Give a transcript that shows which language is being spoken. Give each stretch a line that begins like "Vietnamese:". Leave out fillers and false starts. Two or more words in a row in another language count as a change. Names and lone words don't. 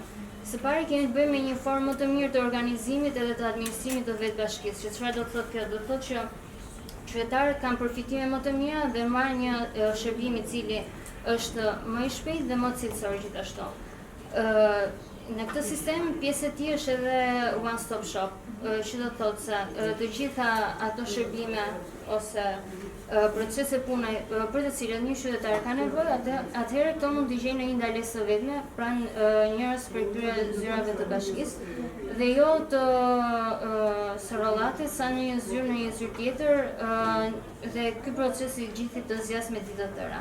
Albanian: Së pari kemi të bëjmë me një formë më të mirë të organizimit edhe të administrimit të vetë bashkisë. Që çfarë do të thotë kjo? Do të thotë që qytetarët kanë përfitime më të mira dhe marrin një shërbim i cili është më i shpejtë dhe më cilësor gjithashtu. Në këtë sistem pjesë e tij është edhe
English: one stop shop,
Albanian: që do të thotë se të gjitha ato shërbime ose procese pune për të cilat një qytetar ka nevojë, atëherë këto mund të gjejnë në një ndalesë të vetme pranë njërës prej këtyre zyrave të bashkisë dhe jo të sërrollate sa në një zyrë tjetër dhe ky proces i gjithë të zjas me ditë të tëra.